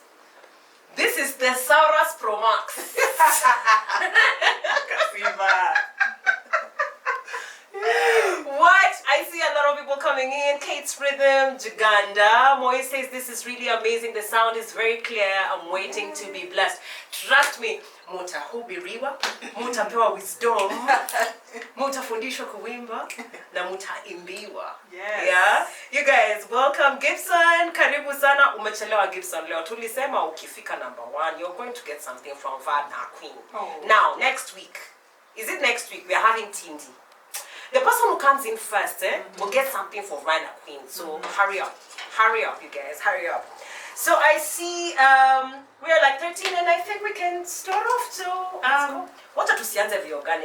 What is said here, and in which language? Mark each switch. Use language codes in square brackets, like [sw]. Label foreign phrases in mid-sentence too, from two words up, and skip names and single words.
[en] This is Thesaurus Pro Max. What? I see a lot of people coming in. Kate's Rhythm, Juganda. Moy says this is really amazing. The sound is very clear. I'm waiting to be blessed. Trust me. [sw] Muta hubiriwa, muta pewa wisdom, muta fundishwa kuimba, na muta imbiwa. [en] Yes. Yeah? You guys, welcome Gibson. [sw] Karibu sana. Umechelewa Gibson leo. Tulisema ukifika number 1, [en] you're going to get something from Vadna Queen. Oh. Now, next week. Is it next week? We are having Tindi. The person who comes in first will get something for Vadna Queen. So hurry up. Hurry up, you guys. Hurry up. So I see we're like 13 and I think we can start off to what are tusianze organic?